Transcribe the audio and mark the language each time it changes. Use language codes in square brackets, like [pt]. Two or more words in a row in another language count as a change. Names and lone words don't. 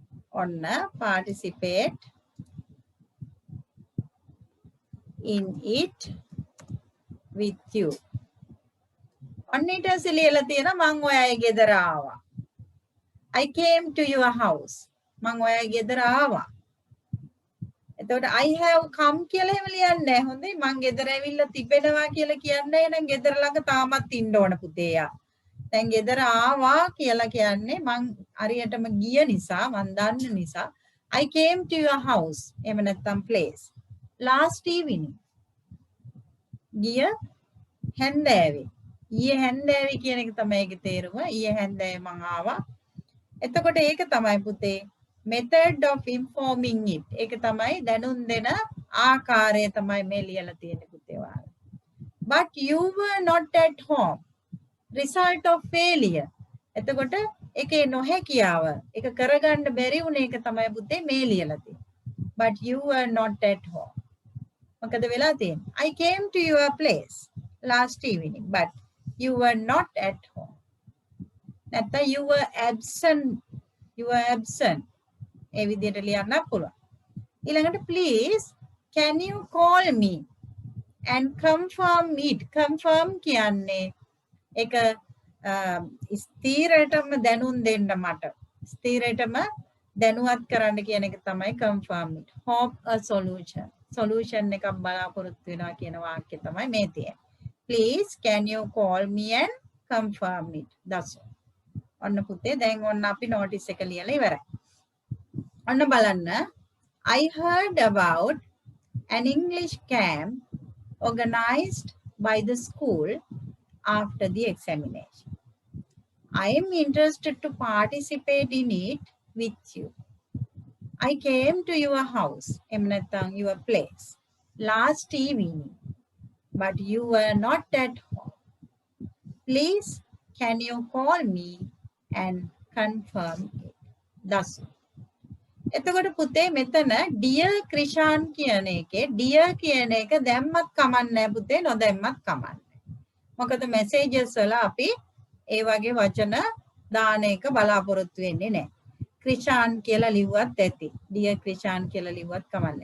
[en] ඔන්න participate in it with you. [si] ඔන්න ඊට පස්සේ ලියලා තියෙනවා මං ඔයාගේ ගෙදර ආවා. [en] I came to your house. [si] මං ඔයාගේ ගෙදර ආවා. එතකොට [en] I have come [si] කියලා එහෙම ලියන්නේ නැහැ. හොඳයි මං ගෙදර ඇවිල්ලා තිබෙනවා කියලා කියන්නේ නම් ගෙදර ළඟ තාමත් ඉන්න ඕන පුතේ යා. දැන් ගෙදර ආවා කියලා කියන්නේ මං හරියටම ගිය නිසා මං දන්න නිසා [en] I came to your house. [si] එහෙම නැත්නම් [en] place. Last evening. [si] ගිය හැන්දෑවේ. ඊයේ හැන්දෑවේ කියන එක තමයි ඒකේ තේරුම. ඊයේ හැන්දෑවේ මං ආවා. එතකොට ඒක තමයි පුතේ [en] method of informing it. [si] ඒක තමයි දැනුම් දෙන ආකාරය තමයි මේ ලියලා තියෙන්නේ පුතේ ඔයාලා. [en] But you were not at home. Result of failure. [si] එතකොට ඒකේ නොහැකියාව ඒක කරගන්න බැරි වුණ එක තමයි පුතේ මේ ලියලා තියෙන්නේ. [en] But you were not at home. [si] මොකද වෙලා තියෙන්නේ? [en] I came to your place last evening but you were not at home. නැත්නම් you were absent. You were absent. [si] ඒ විදිහට ලියන්න පුළුවන්. ඊළඟට [en] please can you call me and confirm it. [si] Confirm කියන්නේ ඒක ස්ථීරටම දැනුම් දෙන්න මට. ස්ථීරටම දැනුවත් කරන්න කියන එක තමයි [en] confirm it. Hope a solution. Solution [si] එකක් බලාපොරොත්තු වෙනවා කියන වාක්‍යය තමයි මේ තියෙන්නේ. [en] Please can you call me and confirm it. That's all. [si] ඔන්න පුතේ දැන් ඔන්න අපි notice එක ලියලා ඉවරයි. ඔන්න බලන්න. [en] I heard about an English camp organized by the school after the examination. I am interested to participate in it with you. I came to your house, your place, last evening, but you were not at home. Please, can you call me and confirm it? Thus. [si] එතකොට පුතේ මෙතන dear ක්‍රිෂාන් කියන එකේ dear කියන එක දැම්මත් කමන්නේ පුතේ නොදැම්මත් කමන්නේ. මොකද messages වල අපි ඒ වගේ වචන දාන එක බලාපොරොත්තු වෙන්නේ නැහැ. ක්‍රිෂාන් කියලා ලිව්වත් ඇති. dear ක්‍රිෂාන් කියලා ලිව්වත් කමන්නේ.